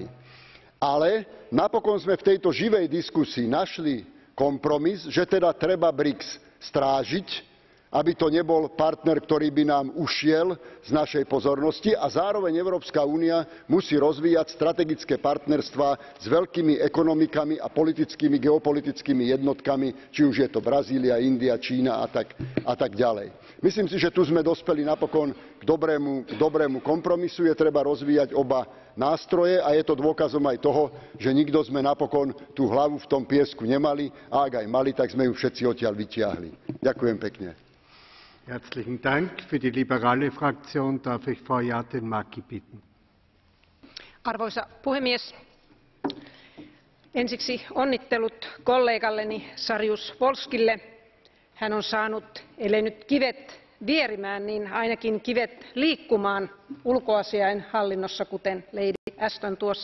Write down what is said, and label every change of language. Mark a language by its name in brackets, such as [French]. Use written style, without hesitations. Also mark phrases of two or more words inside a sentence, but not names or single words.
[Slovak] Ale napokon sme v tejto živej diskusii našli kompromis, že teda treba BRICS strážiť, aby to nebol partner, ktorý by nám ušiel z našej pozornosti, a zároveň Európska únia musí rozvíjať strategické partnerstvá s veľkými ekonomikami a politickými, geopolitickými jednotkami, či už je to Brazília, India, Čína a tak ďalej. Myslím si, že tu sme dospeli napokon k dobrému kompromisu. Je treba rozvíjať oba nástroje a je to dôkazom aj toho, že nikto sme napokon tú hlavu v tom piesku nemali, a ak aj mali, tak sme ju všetci odtiaľ vytiahli. Ďakujem pekne. [German] Herzlichen Dank. Für die liberale Fraktion darf ich Frau Jäätteenmäki bitten. [Finnish] Arvoisa puhemies, ensiksi onnittelut kollegalleni Saryusz Wolskille. Hän on saanut, ellei nyt kivet vierimään, niin ainakin kivet liikkumaan ulkoasiainhallinnossa, kuten Lady Ashton tuossa